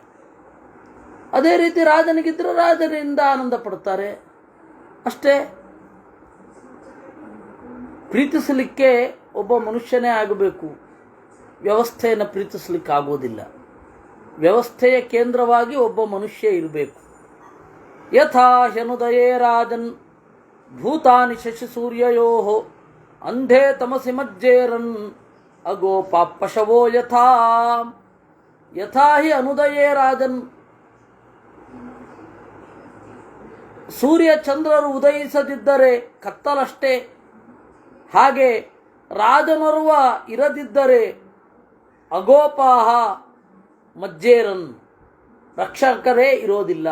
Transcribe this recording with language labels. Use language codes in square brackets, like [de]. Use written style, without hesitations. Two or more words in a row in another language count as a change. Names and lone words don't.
[kn] ಅದೇ ರೀತಿ ರಾಜನಿಗಿದ್ದರೆ ರಾಜನಿಂದ ಆನಂದ ಪಡ್ತಾರೆ ಅಷ್ಟೇ. ಪ್ರೀತಿಸಲಿಕ್ಕೆ ಒಬ್ಬ ಮನುಷ್ಯನೇ ಆಗಬೇಕು, ವ್ಯವಸ್ಥೆಯನ್ನು ಪ್ರೀತಿಸಲಿಕ್ಕೆ ಆಗೋದಿಲ್ಲ. ವ್ಯವಸ್ಥೆಯ ಕೇಂದ್ರವಾಗಿ ಒಬ್ಬ ಮನುಷ್ಯ ಇರಬೇಕು. [sa] ಯಥಾ ಹ್ಯನುದಯೇ ರಾಜನ್ ಭೂತಾನಿ ಶಶಿ ಸೂರ್ಯಯೋ ಅಂಧೇ ತಮಸಿ ಮಜ್ಜೇರನ್ ಅಗೋ ಪಾಪಶವೋ ಯಥಾ. ಯಥಾ ಹಿ ಅನುದಯೇ ರಾಜನ್, [kn] ಸೂರ್ಯ ಚಂದ್ರರು ಉದಯಿಸದಿದ್ದರೆ ಕತ್ತಲಷ್ಟೇ, ಹಾಗೆ ರಾಜನೋರ್ವ ಇರದಿದ್ದರೆ [sa] ಅಗೋಪಾಹ ಮಜ್ಜೇರನ್, [kn] ರಕ್ಷಕರೇ ಇರೋದಿಲ್ಲ.